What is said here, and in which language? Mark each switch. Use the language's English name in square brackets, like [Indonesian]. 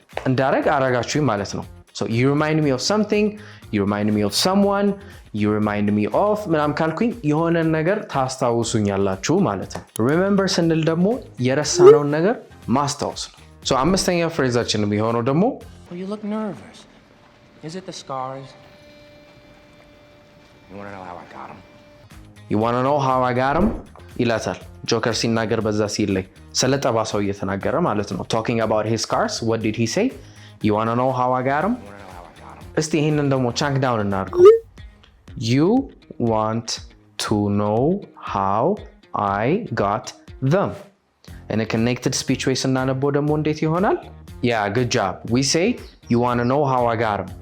[Amharic] እንዳረግ አረጋችሁኝ ማለት ነው። [English] So you remind me of [Amharic] something, you remind me of someone, you remind me of ምናምን ካልኩኝ የሆነ ነገር ታስታውሱኛላችሁ ማለት ነው። remember ስንል ደግሞ የረሳነውን ነገር ማስታወስ ነው። So አምስተኛ ፍሬዛችን የሚሆነው ደግሞ [English] You look nervous. Is it the scars? You want to know how I got them? You want to know how I got them? [Amharic] ይላታል ጆከር ሲናገር በዛ ሲል ላይ ስለ ጠባሳው እየተናገረ ማለት ነው። [English] Talking about his scars, what did he say? You want to know how I got them? [Amharic] እስቲ ይሄንን ደግሞ [English] chunk down [Amharic] እናድርገው። [English] You want to know how I got them. In a connected speech way [Amharic] ስናነበው ደግሞ እንዴት ይሆናል? [English] Yeah, good job. We say, you want to know how I got him.